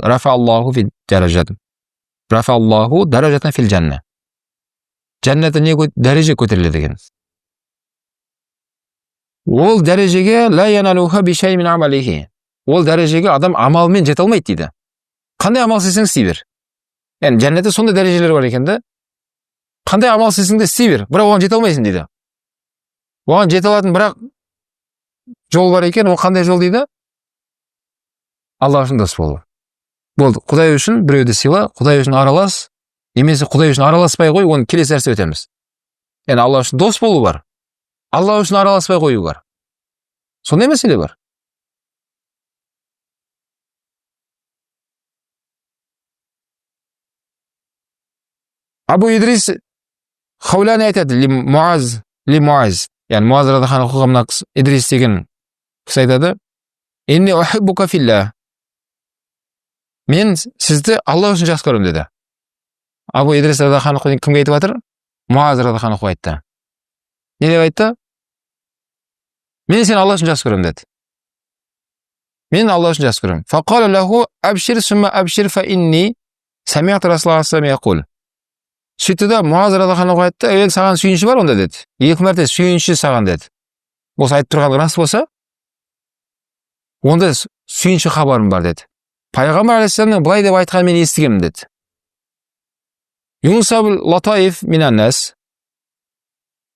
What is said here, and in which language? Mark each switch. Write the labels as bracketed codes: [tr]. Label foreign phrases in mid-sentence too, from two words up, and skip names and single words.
[ar] رفع الله في الدرجات رفع الله درجات في الجنة. [kk] Жәннатта не дәреже көтеріледі деген. Ол дәрежеге [ar] لا ينالها بشيء من أعماله. [kk] Ол дәрежеге адам амалмен жете алмайды дейді. Қандай амал істесең істей бер. [tr] Yani cennette sonunda dereceleri var [kk] eкен de. Қандай амал істесең де істей бер, бірақ оған жете алмайсың дейді. Оған жете алатын бірақ жол бар екен, ол қандай жол дейді? Алла үшін дос болу. Болды, Құдай үшін біреуді сыйла, Құдай үшін аралас, немесе Құдай үшін араласпай қой, оны келесі нәрсе өтеміз. Yani Алла үшін дос болу бар. Алла үшін араласпай қою бар. Сондай мәселе бар. Абу Идрис Хаулани айтады, ли Муаз. Yani Муаз [ar] رضي الله عنه [kk] мына Идрис деген кісі айтады, [ar] إني أحبك في الله. [kk] Мен сізді Алла үшін жақсы көремін деді. Абу Идрис [ar] رضي الله عنه [kk] кімге айтып жатыр? Муаз [ar] رضي الله عنه [kk] айтты. Не деп айтты? Мен сені Алла үшін жақсы көремін деді. Мен Алла үшін жақсы көремін. [ar] فقال له أبشر ثم أبشر فإني سمعت رسول الله صلى الله عليه وسلم. [kk] Сөйтті да Муаз [ar] رضي الله عنه [kk] айтты, саған сүйінші бар онда деді. Екі мәрте сүйінші саған деді. Осы айтып тұрған рас болса, онда сүйінші хабарым бар деді. Пайғамбар алейхиссаламның былай деп айтқанын мен естігемін деді. [ar] ينصب لطائف من الناس.